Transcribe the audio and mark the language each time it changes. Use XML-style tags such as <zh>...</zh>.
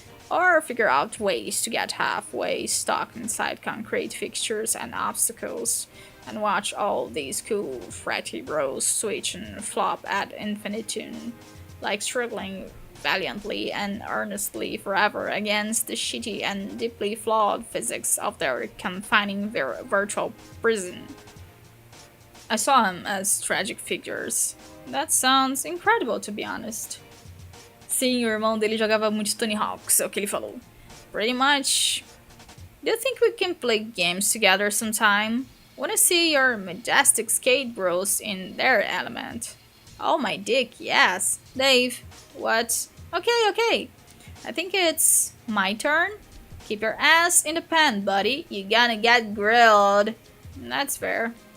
<en>or figure out ways to get halfway stuck inside concrete fixtures and obstacles, and watch all these cool fratty bros switch and flop ad infinitum, like struggling valiantly and earnestly forever against the shitty and deeply flawed physics of their confining virtual prison. I saw them as tragic figures. That sounds incredible, to be honest.</en> <pt>Sim, o irmão dele jogava muito Tony Hawks, é o que ele falou.</pt> <en>Pretty much. Do you think we can play games together sometime? Wanna see your majestic skate bros in their element? Oh my dick, yes. Dave, what? Okay. I think it's my turn. Keep your ass in the pan, buddy. You're gonna get grilled. That's fair.</en>